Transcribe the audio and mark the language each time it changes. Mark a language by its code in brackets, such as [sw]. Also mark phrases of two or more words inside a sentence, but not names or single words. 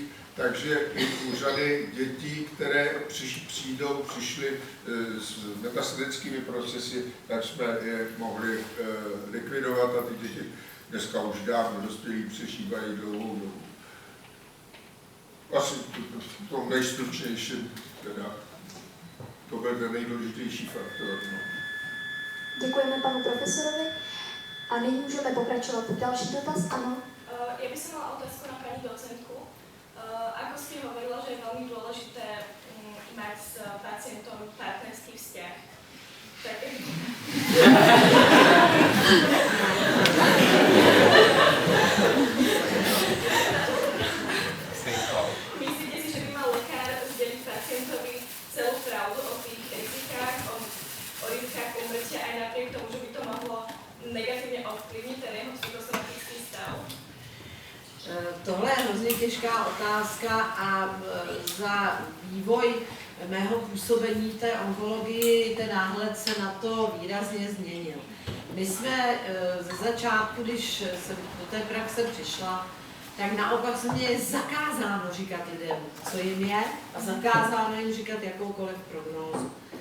[cs] Takže i u řady dětí, které přišly s metastatickými procesy, tak jsme je mohli likvidovat a ty děti dneska už dávno dospělí přežívají dlouhou dobu. Asi v tom nejstručnějším teda. to byl ten nejdůležitější faktor. No. Děkujeme panu profesorovi a nyní můžeme pokračovat. Další dotaz, ano. [sk] Ja by som mala otázku na pani docentku. Ako ste hovorila, že je veľmi dôležité mať s pacientom partnerský vzťah. Tak... Myslíte si, že by mal lekár zdeliť pacientovi celú pravdu o tých rizikách, o rizikách úmrtia aj napriek tomu, že by to mohlo negatívne ovplyvniť ten jeho psychosomatický stav? [cs] Tohle je hrozně těžká otázka a za vývoj mého působení té onkologii ten náhled se na to výrazně změnil. My jsme ze začátku, když jsem do té praxe přišla, tak naopak se mě je zakázáno říkat lidem, co jim je, a zakázáno jim říkat jakoukoliv prognózu.